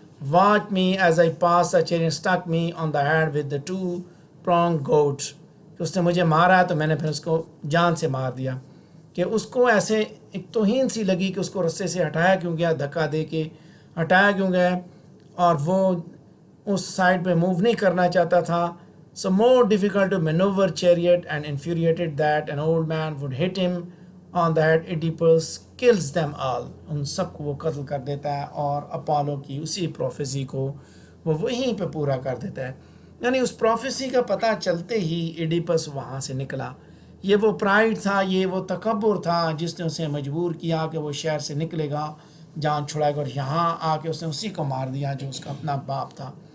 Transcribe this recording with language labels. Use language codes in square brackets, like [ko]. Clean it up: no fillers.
[en] Watch me as I pass the chariot stick me on the head with the 2 pronged goad. [ur] کہ اس نے مجھے مارا تو میں نے پھر اس کو جان سے مار دیا. کہ اس کو ایسے ایک توہین سی لگی کہ اس کو رستے سے ہٹایا کیوں گیا، دھکا دے کے ہٹایا کیوں گیا، اور وہ اس سائڈ پہ موو نہیں کرنا چاہتا تھا. [en] So more difficult to maneuver chariot and infuriated that an old man would hit him on the head. Oedipus kills them all. [ur] ان سب کو وہ قتل کر دیتا ہے اور اپالو کی اسی پروفیسی کو وہ وہیں پہ پورا کر دیتا ہے. یعنی اس پروفیسی کا پتہ چلتے ہی ایڈیپس وہاں سے نکلا. یہ وہ پرائڈ تھا، یہ وہ تکبر تھا جس نے اسے مجبور کیا کہ وہ شہر سے نکلے گا، جان چھڑائے گا، اور یہاں آ کے اس نے اسی کو مار دیا جو اس کا اپنا باپ تھا.